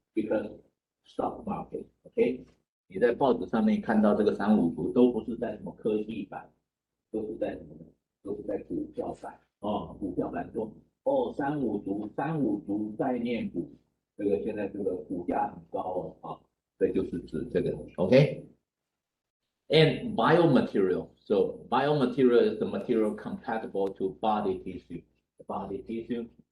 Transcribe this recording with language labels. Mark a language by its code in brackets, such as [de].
[en] Because stock market, okay? [zh] 你在报纸上面看到这个三五族都不是在什么科技版，都是在什么呢？都是在股票版哦，股票版说哦三五族概念股，这个现在这个股价很高哦啊，这就是指这个 ，OK？ [en] And biomaterial. So biomaterial is the material compatible to body tissue. Body tissue.